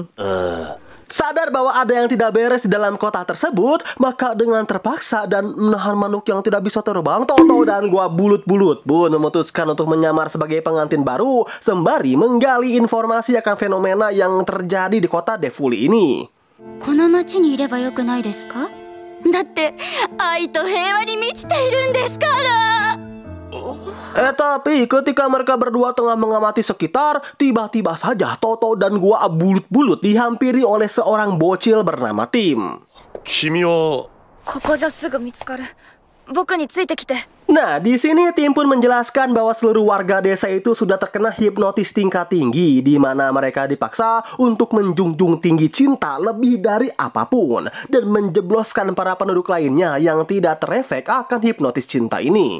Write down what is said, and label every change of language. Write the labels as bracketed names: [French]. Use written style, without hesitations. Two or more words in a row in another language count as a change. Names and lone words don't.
[Indonesian] Sadar bahwa ada yang tidak beres di dalam kota tersebut, maka dengan terpaksa dan menahan manuk yang tidak bisa terbang, Toto dan gua bulut-bulut pun memutuskan untuk menyamar sebagai pengantin baru sembari menggali informasi akan fenomena yang terjadi di kota Defuli ini. [Japanese] この町にいればよくないですか？だって愛と平和に満ちているんですから。 [Indonesian] Tapi ketika mereka berdua tengah mengamati sekitar, tiba-tiba saja Toto dan gua bulut-bulut dihampiri oleh seorang bocil bernama Tim. [Japanese] 君はここじゃすぐ見つかる。僕についてきて。 [Indonesian] Nah, di sini Tim pun menjelaskan bahwa seluruh warga desa itu sudah terkena hipnotis tingkat tinggi, di mana mereka dipaksa untuk menjunjung tinggi cinta lebih dari apapun dan menjebloskan para penduduk lainnya yang tidak terefek akan hipnotis cinta ini.